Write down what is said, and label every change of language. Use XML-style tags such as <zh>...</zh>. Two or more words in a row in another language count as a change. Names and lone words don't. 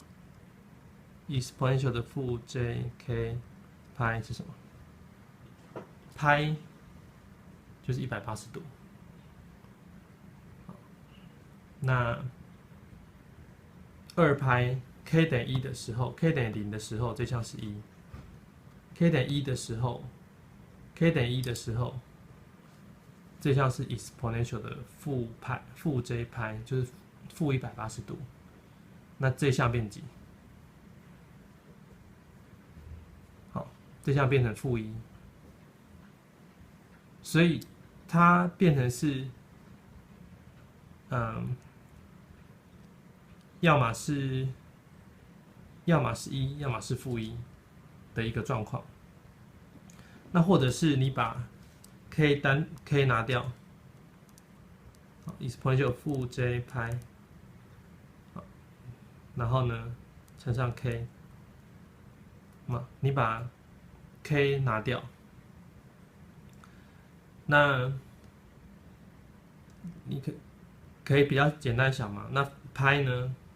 <zh>exponential 的負 jk 派是什麼？派就是180度。那2派 k 等於1的時候 ，k 等於0的時候，這項是1。k 等於1的時候 ，k 等於1的時候，這項是 exponential 的負派負 j 派，就是負180度。那這項變幾？好，這項變成負1，所以它變成是，要麼是1，要麼是負1的一個狀況。那或者是你把 k 拿掉 ，exponential 負 j 派，然後呢乘上 k， 你把 k 拿掉，那你可以比較簡單想嘛，那派呢？</zh>